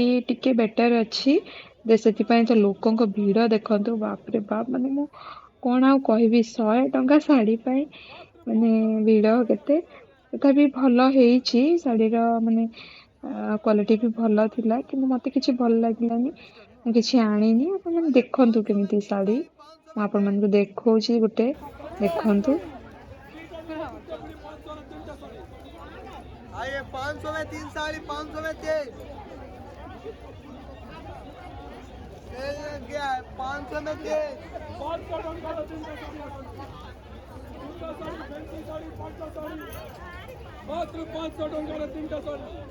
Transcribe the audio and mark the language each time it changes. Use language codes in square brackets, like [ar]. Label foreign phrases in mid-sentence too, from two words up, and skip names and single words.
[or] ଟିକେ ବେଟର୍ ଅଛି ସେଥିପାଇଁ ତ ଲୋକଙ୍କ ଭିଡ଼ ଦେଖନ୍ତୁ ବାପରେ ବାପ ମାନେ ମୁଁ କ'ଣ ଆଉ କହିବି 100 ଟଙ୍କା ଶାଢ଼ୀ ପାଇଁ ମାନେ ଭିଡ଼ କେତେ ତଥାପି ଭଲ ହେଇଛି ଶାଢ଼ୀର ମାନେ କ୍ୱାଲିଟି ବି ଭଲ ଥିଲା କିନ୍ତୁ ମୋତେ କିଛି ଭଲ ଲାଗିଲାନି ମୁଁ କିଛି ଆଣିନି। ଆପଣମାନେ ଦେଖନ୍ତୁ କେମିତି ଶାଢ଼ୀ ମୁଁ ଆପଣମାନଙ୍କୁ ଦେଖଉଛି ଗୋଟେ ଦେଖନ୍ତୁ। [hi] आइए 500 में 3 साड़ी 500 में 3 क्या है 500 में 3 [or] ମାତ୍ର 500 ଟଙ୍କାର 3ଟା ଶାଢ଼ୀ